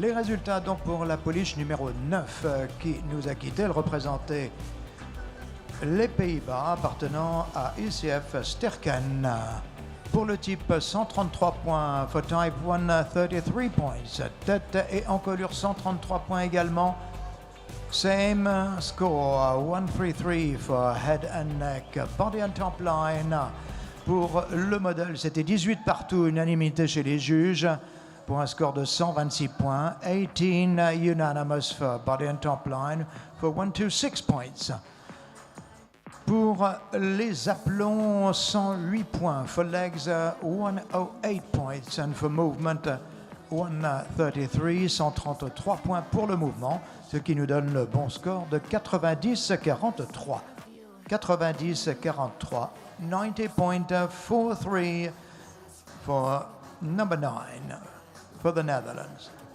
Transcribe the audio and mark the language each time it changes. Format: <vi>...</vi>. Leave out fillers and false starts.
<fr>Les résultats donc pour la pouliche numéro 9 qui nous a quittés. Elle représentait les Pays-Bas appartenant à ICF Sterken. Pour le type, 133 points.</fr> <en>For type 133 points.</en> <fr>Tête et encolure, 133 points également.</fr> <en>Same score, 133 for head and neck. Body and top line.</en> <fr>Pour le modèle, c'était 18 partout, unanimité chez les juges, pour un score de 126 points.</fr> <en>18 unanimous for body and top line, for 126 points.</en> <fr>Pour les aplombs, 108 points.</fr> <en>For legs, 108 points. And for movement,</en> <fr>133, 133 points pour le mouvement, ce qui nous donne le bon score de 90-43. 90-43.</fr> <en>90.43 for number 9 for the Netherlands.</en>